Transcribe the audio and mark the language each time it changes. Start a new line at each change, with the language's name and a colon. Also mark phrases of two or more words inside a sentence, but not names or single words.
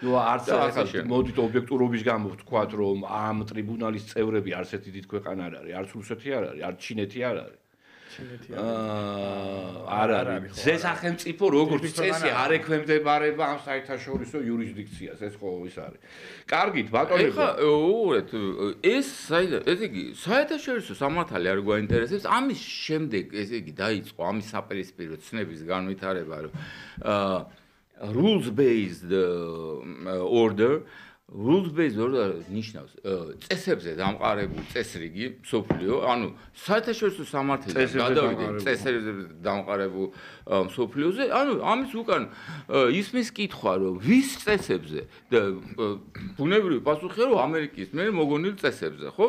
Georgian: ну არც ახლა მოდით ობიექტურობის გამო ვთქვათ რომ ამ ტრიბუნალის წევრები არც ერთი დიდ ქვეყანა არ არის არც რუსეთი არ არის არც ჩინეთი არ არის არ არის ზე სახელმწიფო როგორც წესი არ ექვემდებარება ამ საერთაშორისო იურისდიქციას ეს ხო ის არის კარგით ბატონებო ეხლა უყურეთ ეს ესე იგი საერთაშორისო სამართალი არ გვაინტერესებს ამის შემდეგ ესე იგი დაიწყო ამის საპირისპირო ცნების განვითარება რომ
English: rules based order rules-based order
Georgian: ნიშნავს წესებზე დამყარებულ წესრიგი მსოფლიო, ანუ საერთაშორისო სამართლიდან გადავიდე წესებზე დამყარებულ მსოფლიოზე, ანუ ამის უკან ისმის კითხვა, რომ ვის წესებზე და ბუნებრივი პასუხია, რომ ამერიკის მიერ მოგონილ წესებზე, ხო?